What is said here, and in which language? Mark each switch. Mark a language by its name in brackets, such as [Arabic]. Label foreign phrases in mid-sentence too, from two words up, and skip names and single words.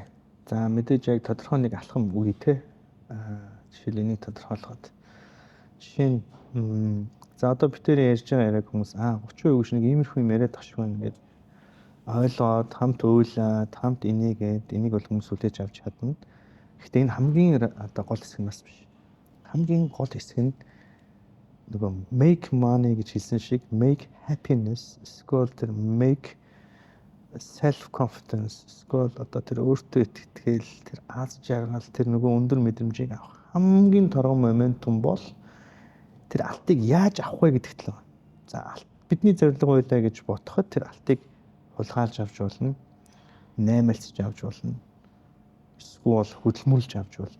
[Mongolian] За мэдээж яг тодорхой нэг алхам үе те. Жишээл энийг тодорхойлоход жишээ нь за одоо битээр ярьж байгаа яриаг хүмүүс 30% гэж нэг иймэрхүү юм яриад тах шиг байна гэдэг ойлгоод хамт уйлаад хамт энийгээд энийг бол хүмүүс үлээж авч чадна. Гэхдээ энэ хамгийн одоо гол хэсэг нь бас биш. Хамгийн гол хэсэг нь нөгөө [English] make money [Mongolian] гэж хэлсэн шиг [English] make happiness, [Mongolian] эсвэл тэр [English] make self confidence, [Mongolian] эсвэл одоо тэр өөртөө итгэл, тэр аз жаргал, тэр нөгөө өндөр мэдрэмжийг авах хамгийн торгон моментум бол тэр алтыг яаж авах вэ гэдэгт л байна. За бидний зорилго байлаа гэж бодоход тэр алтыг хулгайлж авч болно, наймаалцж авч болно, эсвэл хөдөлмөрлж авч болно.